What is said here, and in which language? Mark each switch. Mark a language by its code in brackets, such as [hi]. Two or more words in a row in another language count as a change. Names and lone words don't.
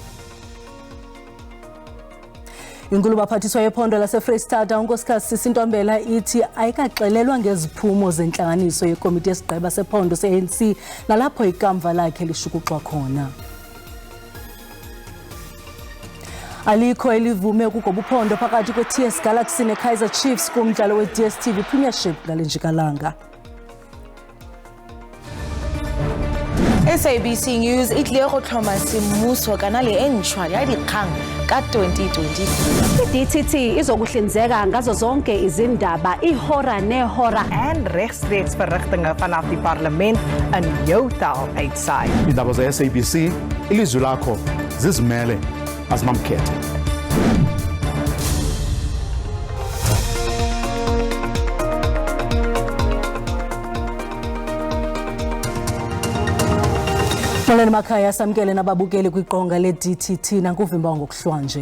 [xh] Inkulu baphathiswa yephondo laseFreystata unkosikazi Sisintombela ithi ayikaxelelwa ngeziphumo zenhlanganiso yekomiti yesigqeba sephondo se-ANC nalapho ikamva lakhe lishukuxwa khona. Alikho elivume ukugoba uphondo phakathi kwe-TS Galaxy ne-Kaizer Chiefs kumdlalo we-DStv Premiership ngale njikalanga. [tn] SABC News itlile go tlhoma semmuso kana le entshwa ya dikgang ka 2020. [zu] I-DTT izokuhlinzeka ngazo zonke izindaba ihora nehora [af] en regstreeks verrigtinge vanaf die parlement in jou taal uitsaai. [xh] Iindaba ze-SABC ilizwi lakho zizimele azimamkhethe. Molweni makhaya samkele nababukeli kwiqonga le-DTT nankuvimba ngokuhlwa nje.